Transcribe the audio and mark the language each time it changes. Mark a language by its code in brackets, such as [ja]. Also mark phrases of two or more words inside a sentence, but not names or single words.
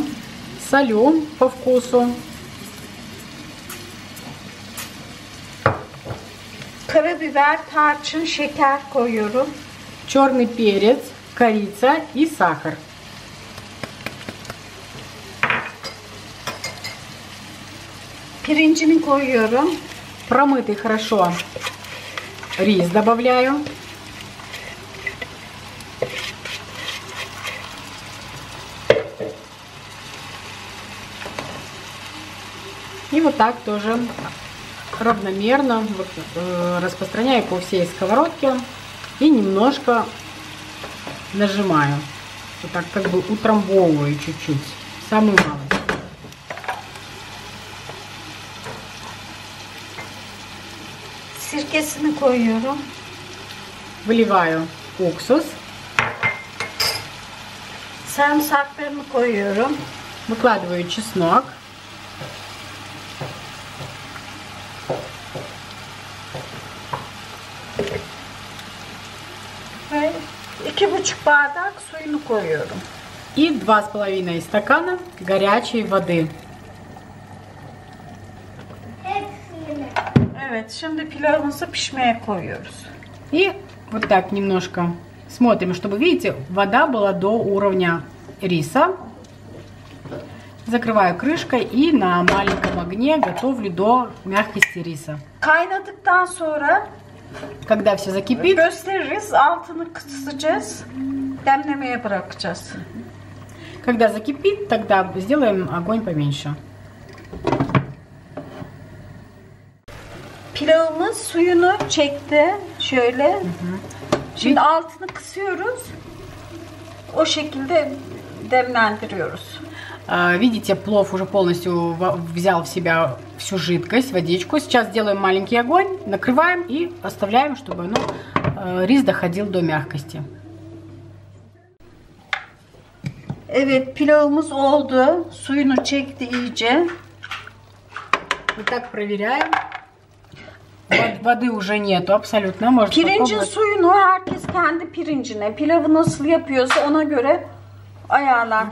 [ru] Солю по вкусу. [tr] Karabiber, tarçın, şeker koyuyorum. [ru] Черный перец, корица и сахар. [tr] Pirincini koyuyorum. [ru] Промытый хорошо рис добавляю. И вот так тоже равномерно распространяю по всей сковородке и немножко нажимаю. Вот так как бы утрамбовываю чуть-чуть, самую малость. [tr] Sirkesini koyuyorum. [ru] Выливаю уксус. [tr] Sarımsaklarını koyuyorum. [ru] Выкладываю чеснок. [tr] Ve 2,5 bardak suyunu koyuyorum. [ru] И 2,5 стакана горячей воды. [tr] Evet, şimdi pilavımızı pişmeye koyuyoruz. [ru] И вот так немножко смотрим, чтобы, видите, вода была до уровня риса. Закрываю крышкой и на маленьком огне готовлю до мягкости риса. [tr] Kaynadıktan sonra [ru] Когда все закипит, [tr] gösteririz, altını kısacağız, demlemeye bırakacağız. [ru] когда закипит, тогда сделаем огонь поменьше. [tr] Pilavımız suyunu çekti, şöyle. Şimdi altını kısıyoruz, o şekilde demlendiriyoruz. [ru] Видите, плов уже полностью взял в себя всю жидкость, водичку. Сейчас делаем маленький огонь, накрываем и оставляем, чтобы рис доходил до мягкости. [tr] Evet, pilavımız oldu. Suyunu çekti iyice. [ru] Вот так проверяем. Воды уже nету абсолютно. Можно [tr] Pirincin [ru] попробовать. [tr] suyunu herkes kendi pirincine, pilavı nasıl yapıyorsa ona göre ayarlar.